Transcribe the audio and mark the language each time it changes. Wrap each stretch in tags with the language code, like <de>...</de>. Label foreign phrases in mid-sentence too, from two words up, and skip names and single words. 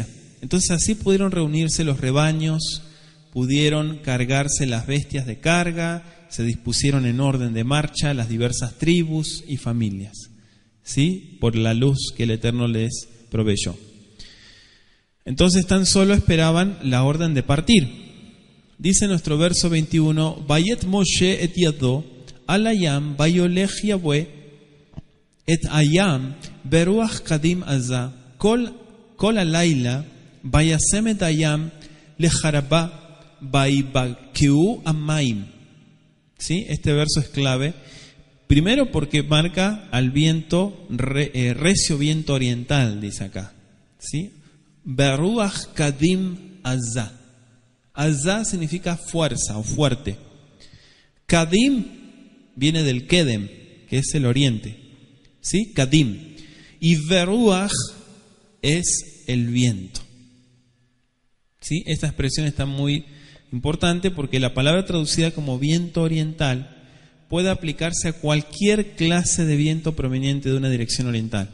<es>Entonces, así pudieron reunirse los rebaños, pudieron cargarse las bestias de carga, se dispusieron en orden de marcha las diversas tribus y familias, ¿sí? Por la luz que el Eterno les proveyó. Entonces tan solo esperaban la orden de partir. Dice nuestro verso 21,</es> <he>ויט משה את ידו על הים ויולך יהוה את הים ברוח קדים עזה כל הלילה וישם את הים לחרבה ויבקעו המים.</he> <es>¿Sí? Este verso es clave. Primero porque marca al viento, recio viento oriental, dice acá. ¿Sí?</es> <he>ברוח קדים עזה.</he> <es>Azah significa fuerza o fuerte. Kadim viene del Kedem, que es el oriente. ¿Sí? Kadim. Y Beruach es el viento. ¿Sí? Esta expresión está muy importante porque la palabra traducida como viento oriental puede aplicarse a cualquier clase de viento proveniente de una dirección oriental.</es>